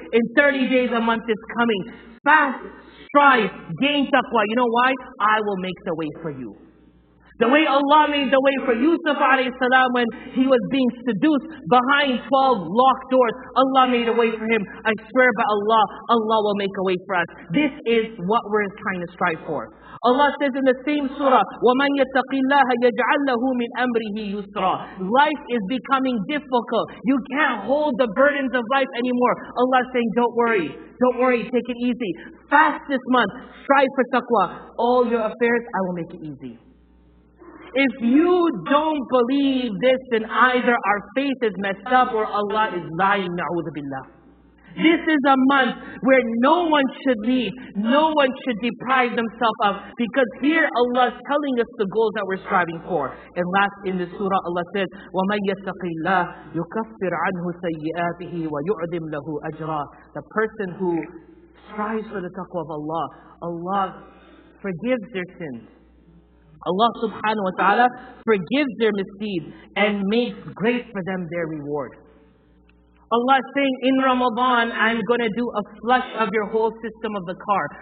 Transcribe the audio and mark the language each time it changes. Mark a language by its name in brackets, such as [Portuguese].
[English] In 30 days, a month is coming. Fast, strive, gain taqwa. You know why? I will make the way for you. The way Allah made the way for Yusuf alayhi salam when he was being seduced behind 12 locked doors. Allah made a way for him. I swear by Allah, Allah will make a way for us. This is what we're trying to strive for. Allah says in the same surah, [Arabic] وَمَنْ يَتَّقِ اللَّهَ يَجْعَلْ لَهُ مِنْ أَمْرِهِ يُسْرًا. [English] Life is becoming difficult. You can't hold the burdens of life anymore. Allah is saying, don't worry. Don't worry, take it easy. Fast this month. Strive for taqwa. All your affairs, I will make it easy. If you don't believe this, then either our faith is messed up or Allah is lying, na'udhu billah. This is a month where no one should leave, no one should deprive themselves of, because here Allah is telling us the goals that we're striving for. And last in the surah, Allah says, [Arabic] وَمَنْ يَتَّقِ اللَّهِ يُكَفِّرْ عَنْهُ سَيِّئَاتِهِ وَيُعْظِمْ لَهُ أَجْرًا. [English] The person who strives for the taqwa of Allah, Allah forgives their sins. Allah subhanahu wa ta'ala forgives their misdeeds and makes great for them their reward. Allah is saying, in Ramadan, I'm going to do a flush of your whole system of the car.